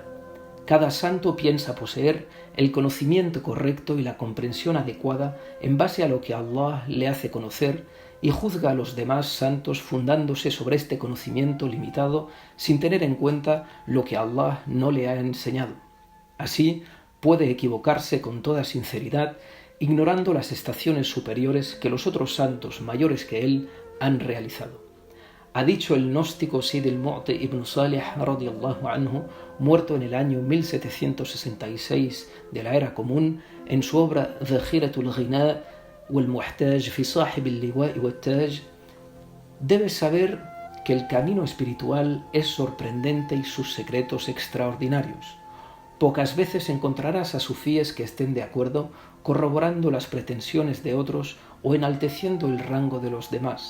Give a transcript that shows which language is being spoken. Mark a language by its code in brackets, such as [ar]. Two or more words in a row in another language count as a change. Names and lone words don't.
[es] Cada santo piensa poseer el conocimiento correcto y la comprensión adecuada en base a lo que Allah le hace conocer y juzga a los demás santos fundándose sobre este conocimiento limitado sin tener en cuenta lo que Allah no le ha enseñado. Así, puede equivocarse con toda sinceridad, ignorando las estaciones superiores que los otros santos mayores que él han realizado. Ha dicho el gnóstico Sid al-Mu'ti ibn Salih [ar] رضي الله عنه, [es] muerto en el año 1766 de la era común, en su obra Dhakhiratul Ghina wal-Muhtaj fi Sahib al-Liwa' wat-Taj: debes saber que el camino espiritual es sorprendente y sus secretos extraordinarios. Pocas veces encontrarás a sufíes que estén de acuerdo corroborando las pretensiones de otros o enalteciendo el rango de los demás.